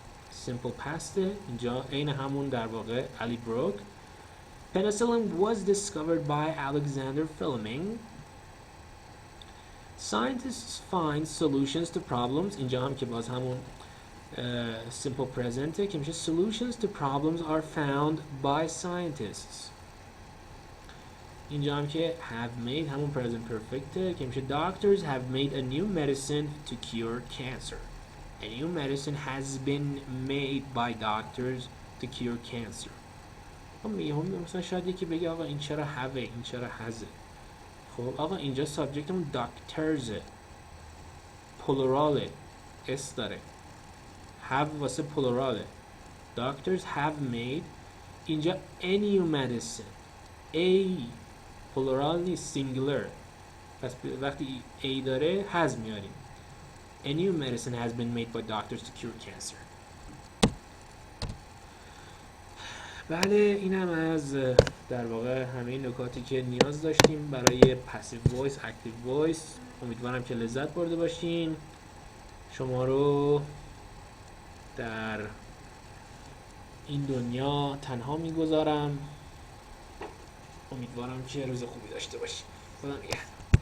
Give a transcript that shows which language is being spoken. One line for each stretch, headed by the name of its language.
Persian: Simple past اینجا عین همون در واقع
English: Ali broke. Penicillin was discovered by Alexander Fleming. Scientists find solutions to problems.
Persian: اینجا هم که باز همون
English: simple present
Persian: که میشه
English: solutions to problems are found by scientists.
Persian: اینجا هم که
English: have made همون present perfect
Persian: که میشه
English: doctors have made a new medicine to cure cancer. A new medicine has been made by doctors to cure cancer.
Persian: خب مثلا شاید یکی بگه آقا این چرا have این چرا hasه. خب آقا اینجا سابجکتمون doctors پلوراله اس داره. have واسه پلوراله.
English: Doctors have made اینجا a new medicine.
Persian: A پلورال نیست سینگولر. پس وقتی A داره has میاریم.
English: A new medicine has been made by doctors to cure cancer.
Persian: بله این هم از در واقع همه نکاتی که نیاز داشتیم برای پسیو وایس اکتیو وایس. امیدوارم که لذت برده باشین. شما رو در این دنیا تنها میگذارم. امیدوارم که روز خوبی داشته باشید. خدا نگهدار.